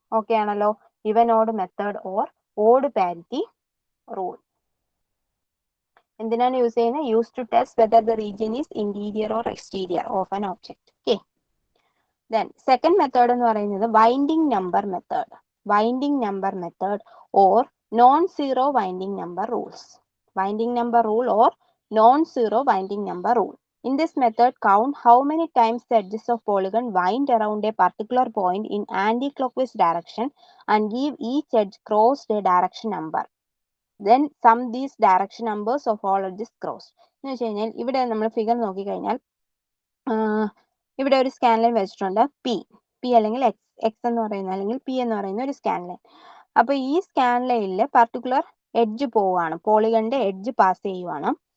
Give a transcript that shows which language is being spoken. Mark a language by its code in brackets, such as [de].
[en] okay ആണല്ലോ, even odd method or odd parity rule [ml] എന്തിനാണ് use ചെയ്യുന്നത്, [en] Use to test whether the region is interior or exterior of an object. Okay, then second method എന്ന് പറയുന്നത് winding number method. Winding number method or non-zero winding number rules. Winding number rule or non-zero winding number rule. In this method, count how many times the edges of polygon wind around a particular point in anti-clockwise direction and give each edge crossed a direction number. Then sum these direction numbers of all edges crossed. [ml] എന്ന് വെച്ച് കഴിഞ്ഞാൽ ഇവിടെ നമ്മൾ figure നോക്കിക്കഴിഞ്ഞാൽ ഇവിടെ ഒരു scan line വെച്ചിട്ടുണ്ട്, P അല്ലെങ്കിൽ എക്സ് എന്ന് പറയുന്ന അല്ലെങ്കിൽ പി എന്ന് പറയുന്ന ഒരു സ്കാൻ ലൈൻ. അപ്പൊ ഈ സ്കാൻ ലൈനിൽ പർട്ടിക്കുലർ എഡ്ജ് പോവുകയാണ്, പോളിഗണിന്റെ എഡ്ജ് പാസ് ചെയ്യുവാണ്.